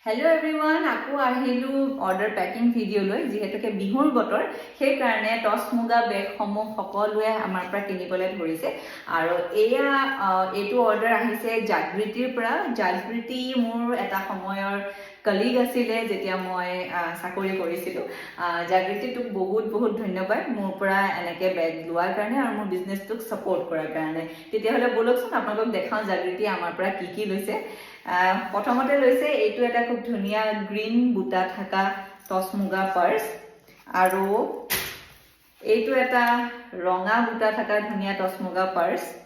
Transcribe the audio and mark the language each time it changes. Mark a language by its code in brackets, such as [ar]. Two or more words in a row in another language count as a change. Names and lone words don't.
[en] Hello everyone, [as] আকৌ আহিলো [en] order packing video [as] লৈ যিহেতুকে বিহুৰ বতৰ সেই কাৰণে টস মুগা বেগ সমূহ সকলোৱে আমাৰ পৰা কিনিবলৈ ধৰিছে আৰু এইটো অৰ্ডাৰ আহিছে জাগৃতিৰ পৰা জাগৃতি মোৰ এটা সময়ৰ কলিগ আছিলে যেতিয়া মই চাকৰি কৰিছিলো জাগৃতিটোক বহুত ধন্যবাদ মোৰ পৰা এনেকে বেগ লোৱাৰ কাৰণে আৰু মোৰ বিজনেছটোক সাপোৰ্ট কৰাৰ কাৰণে তেতিয়া হলে বলকচোন আপোনালোকক দেখাও জাগৃতি আমাৰ পৰা কি লৈছে প্ৰথমতে লৈছে এইটো এটা খুব ধুনিয়া গ্ৰীন বুটা থাকা টস মুগা পাৰ্স আৰু এইটো এটা ৰঙা বুটা থাকা ধুনিয়া টস মুগা পাৰ্স